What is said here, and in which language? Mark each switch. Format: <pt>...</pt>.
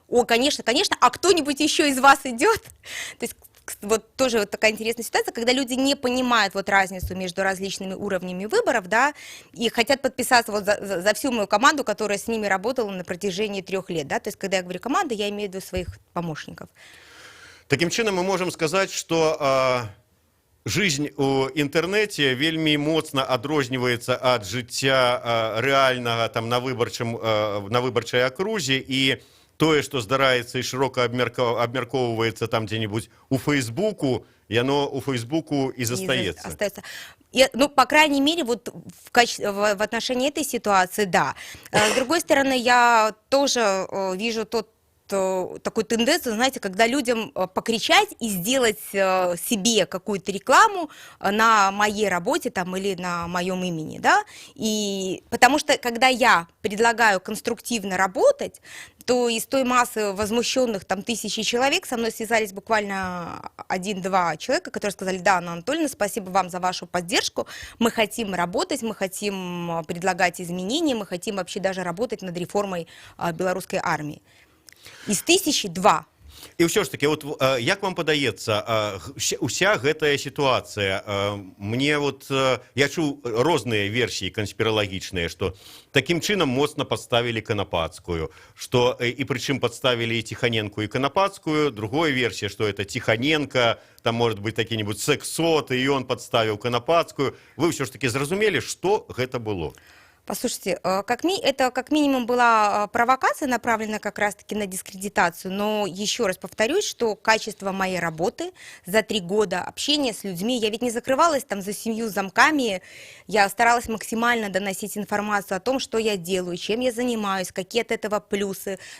<ru>О, конечно, конечно, а кто-нибудь еще из вас идет? То есть вот тоже вот такая интересная ситуация, когда люди не понимают вот разницу между различными уровнями выборов, да, и хотят подписаться вот за всю мою команду, которая с ними работала на протяжении 3 лет, да, то есть когда я говорю команда, я имею в виду своих помощников.</ru> <be>Таким чынам</be> <ru>мы можем сказать, что жизнь</ru> <be>у інтэрнэце вельмі моцна адрозніваецца ад жыцця рэальнага там на выбарчай акрузе, і тое, што здараецца і шырока абмяркоўваецца там дзе-нибудь у Фейсбуку, яно у Фейсбуку и застаецца.</be> <ru>Ну, по крайней мере, вот в отношении этой ситуации, да. С другой стороны, я тоже вижу такую тенденцию, знаете, когда людям покричать и сделать себе какую-то рекламу на моей работе там, или на моем имени, да, и потому что когда я предлагаю конструктивно работать, то из той массы возмущенных там тысячи человек со мной связались буквально 1-2 человека, которые сказали: да, Анна Анатольевна, спасибо вам за вашу поддержку, мы хотим работать, мы хотим предлагать изменения, мы хотим вообще даже работать над реформой белорусской армии. Из 1002.</ru> <be>І ўсё ж таки, вот як вам падаецца, уся гэтая сітуацыя, мне вот я чуў розныя версіі канспіралагічныя, што такім чынам моцна падставілі Канапацкую, што і прычым падставілі і Тихоненко, і Канапацкую, другая версія, што</be> <ru>это Тихоненко, там может быть какие-нибудь сексот,</ru> <be>і ён падставіў Канапацкую. Вы ўсё ж таки зразумелі, што гэта было?</be> <ru>Послушайте, это как минимум была провокация, направленная как раз-таки на дискредитацию, но еще раз повторюсь, что качество моей работы за 3 года общения с людьми, я ведь не закрывалась там за 7 замками, я старалась максимально доносить информацию о том, что я делаю, чем я занимаюсь, какие от этого плюсы.</ru>